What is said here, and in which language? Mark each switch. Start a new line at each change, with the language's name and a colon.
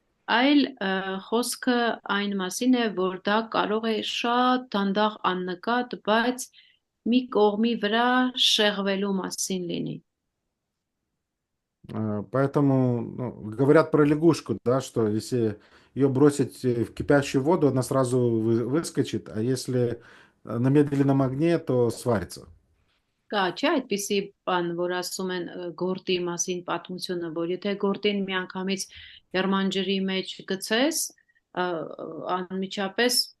Armenian: Այլ խոսքը այն մասին է, որ դա կարող է շատ դանդաղ աննկատ, բայց մի կողմի վրա շեղվելու մասին լինի։
Russian: Поэтому говорят про лягушку, да, что если ее бросить в кипящую воду, она сразу выскочит, а если на медленном огне, то сварится.
Armenian: Կա, չէ, այդպիսի բան, որ ասում են գորտի մասին պատմությունը, որ եթե գորտին միանգամից երմանջրի մեջ գցես, անմիջապես